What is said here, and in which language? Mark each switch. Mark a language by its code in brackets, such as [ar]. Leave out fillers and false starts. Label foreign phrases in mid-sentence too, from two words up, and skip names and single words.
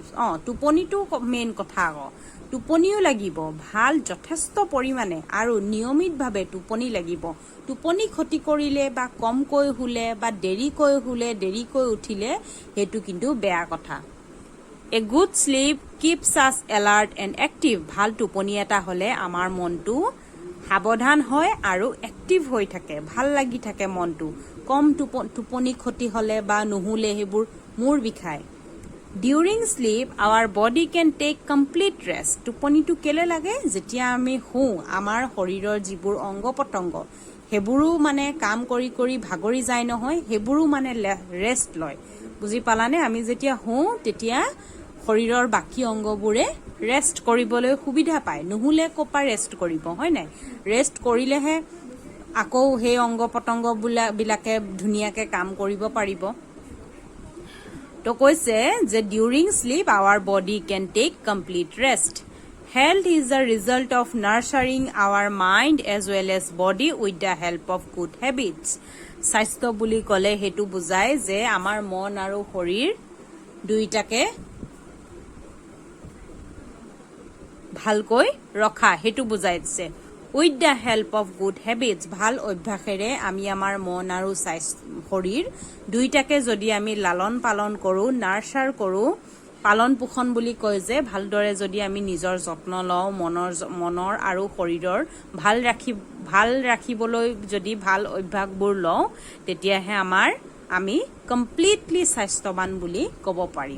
[as] টোপনিটো মেইন কথা আকৌ. টোপনিও লাগিব, ভাল যথেষ্ট পৰিমাণে আৰু নিয়মিতভাৱে টোপনি লাগিব. টোপনি ক্ষতি কৰিলে বা কমকৈ শুলে বা দেৰিকৈ শুলে, দেৰিকৈ উঠিলে, সেইটো কিন্তু বেয়া কথা. [en] a good sleep keeps us alert and active. [as] ভাল টোপনি এটা হলে আমাৰ মনটো সাৱধান হয় আৰু এক্টিভ হৈ থাকে, ভাল লাগি থাকে মনটো। কম টোপনি ক্ষতি হলে বা নুহুলে সেইবোৰ মূৰ বিষায়। [en] During sleep, our body can take complete rest. [as] টোপনিটো কেলে লাগে? যেতিয়া আমি শুওঁ আমাৰ শৰীৰৰ যিবোৰ অংগ পতংগ সেইবোৰো মানে কাম কৰি কৰি ভাগৰি যায় নহয়, সেইবোৰো মানে ৰেষ্ট লয়। বুজি পালানে? আমি যেতিয়া শুওঁ তেতিয়া শৰীৰৰ বাকী অংগবোৰে ৰেষ্ট কৰিবলৈ সুবিধা পায়, নুহুলে ক'পা ৰেষ্ট কৰিব, হয় নাই? ৰেষ্ট কৰিলেহে আকৌ সেই অংগ পতংগবিলাকে ধুনীয়াকৈ কাম কৰিব পাৰিব। তো কৈছে যে [en] during sleep our body can take complete rest. health is the result of nurturing our mind as well as body with the help of good habits. [as] স্বাস্থ্য বুলি ক'লে সেইটো বুজায় যে আমাৰ মন আৰু শৰীৰ দুইটাকে ভালকৈ ৰখা, সেইটো বুজাইছে। [en] with the help of good habits, [as] ভাল অভ্যাসেৰে আমি আমাৰ মন আৰু শৰীৰ দুইটাকে যদি আমি লালন পালন কৰোঁ, নাৰ্চাৰ কৰোঁ, পালন পোষণ বুলি কয় যে, ভালদৰে যদি আমি নিজৰ যত্ন লওঁ, মনৰ আৰু শৰীৰৰ ভাল ৰাখিবলৈ যদি ভাল অভ্যাসবোৰ লওঁ, তেতিয়াহে আমি কমপ্লিটলি স্বাস্থ্যৱান বুলি ক'ব পাৰিম।